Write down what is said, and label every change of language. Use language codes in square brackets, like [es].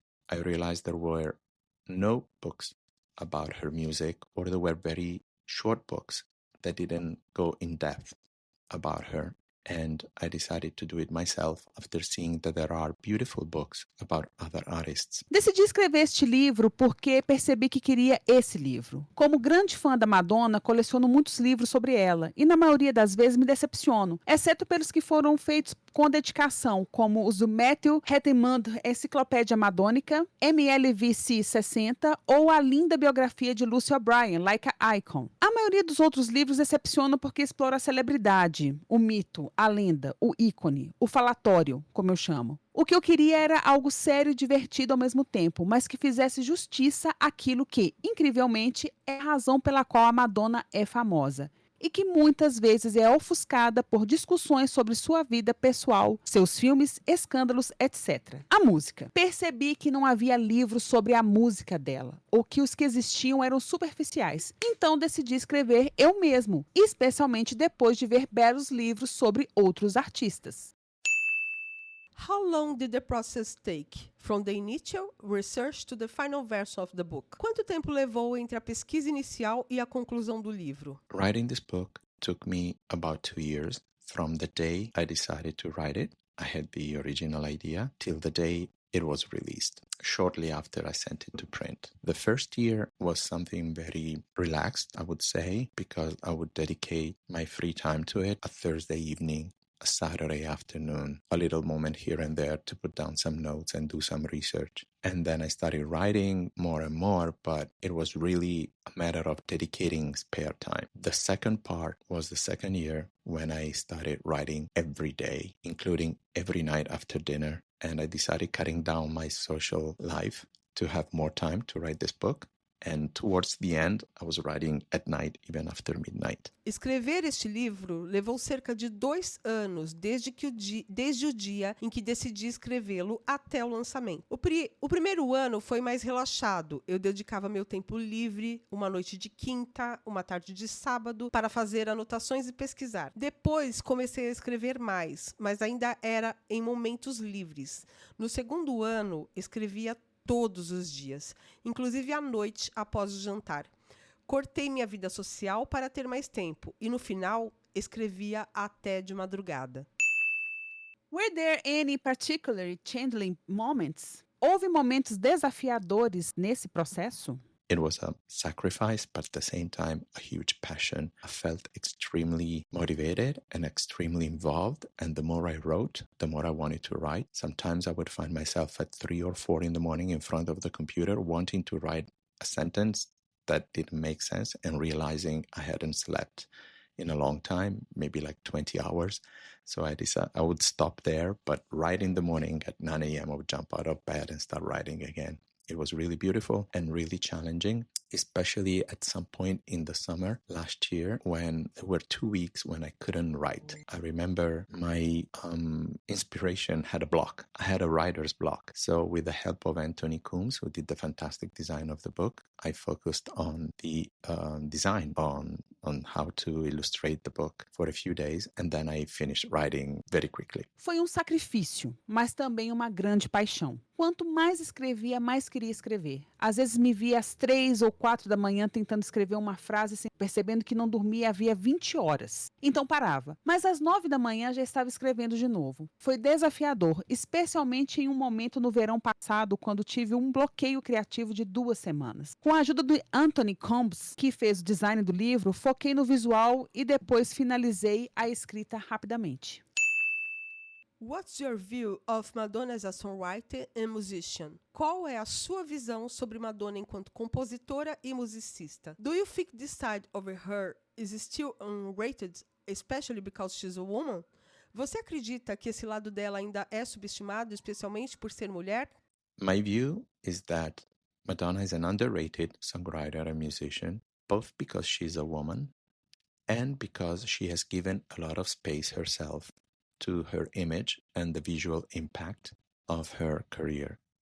[en] I realized there were no books about her music, or there were very short books that didn't go in depth about her. And I decided to do it myself after seeing that there are beautiful books about other artists. [pt] Decidi escrever este livro porque percebi que queria esse livro. Como grande fã da Madonna, coleciono muitos livros sobre ela e na maioria das vezes me decepciono, exceto pelos que foram feitos com dedicação, como os do Matthew Rettenmund, Enciclopédia Madônica, MLVC 60 ou a linda biografia de Lucy O'Brien, Like a Icon. A maioria dos outros livros decepciona porque explora a celebridade, o mito, a lenda, o ícone, o falatório, como eu chamo. O que eu queria era algo sério e divertido ao mesmo tempo, mas que fizesse justiça àquilo que, incrivelmente, é a razão pela qual a Madonna é famosa. E que muitas vezes é ofuscada por discussões sobre sua vida pessoal, seus filmes, escândalos, etc. A música. Percebi que não havia livros sobre a música dela, ou que os que existiam eram superficiais. Então decidi escrever eu mesmo, especialmente depois de ver belos livros sobre outros artistas. [en] How long did the process take, from the initial research to the final version of the book? [pt] Quanto tempo levou entre a pesquisa inicial e a conclusão do livro? [en] Writing this book took me about 2 years. From the day I decided to write it, I had the original idea, till the day it was released. Shortly after, I sent it to print. The first year was something very relaxed, I would say, because I would dedicate my free time to it, a Thursday evening, a Saturday afternoon, a little moment here and there to put down some notes and do some research. And then I started writing more and more, but it was really a matter of dedicating spare time. The second part was the second year when I started writing every day, including every night after dinner. And I decided cutting down my social life to have more time to write this book. And towards the end, I was writing at night, even after midnight. [pt] Escrever este livro levou cerca de 2 anos desde o dia em que decidi escrevê-lo até o lançamento. O primeiro ano foi mais relaxado. Eu dedicava meu tempo livre, uma noite de quinta, uma tarde de sábado, para fazer anotações e pesquisar. Depois comecei a escrever mais, mas ainda era em momentos livres. No segundo ano, escrevia todos os dias, inclusive à noite após o jantar. Cortei minha vida social para ter mais tempo e, no final, escrevia até de madrugada. [en] Were there any particularly challenging moments? [pt] Houve momentos desafiadores nesse processo? [en] It was a sacrifice, but at the same time, a huge passion. I felt extremely motivated and extremely involved. And the more I wrote, the more I wanted to write. Sometimes I would find myself at 3 or 4 in the morning in front of the computer, wanting to write a sentence that didn't make sense and realizing I hadn't slept in a long time, maybe like 20 hours. So I decided I would stop there, but right in the morning at 9 a.m., I would jump out of bed and start writing again. It was really beautiful and really challenging. especially at some point in the summer last year when there were 2 weeks when I couldn't write. I remember my inspiration had a block. I had a writer's block. So with the help of Anthony Coombs, who did the fantastic design of the book, I focused on the design, on how to illustrate the book for a few days, and then I finished writing very quickly. [pt] Foi sacrifício, mas também uma grande paixão. Quanto mais escrevia, mais queria escrever. Às vezes me via às 3 ou 4 da manhã tentando escrever uma frase, percebendo que não dormia havia 20 horas. Então parava. Mas às 9 da manhã já estava escrevendo de novo. Foi desafiador, especialmente em um momento no verão passado, quando tive um bloqueio criativo de 2 semanas. Com a ajuda do Anthony Combs, que fez o design do livro, foquei no visual e depois finalizei a escrita rapidamente. [en] What's your view of Madonna as a songwriter and musician? [pt] Qual é a sua visão sobre Madonna enquanto compositora e musicista? [en] Do you think this side of her is still unrated, especially because she's a woman? [pt] Você acredita que esse lado dela ainda é subestimado, especialmente por ser mulher? [en] My view is that Madonna is an underrated songwriter and musician, both because she's a woman and because she has given a lot of space herself to her image and the visual impact of her career.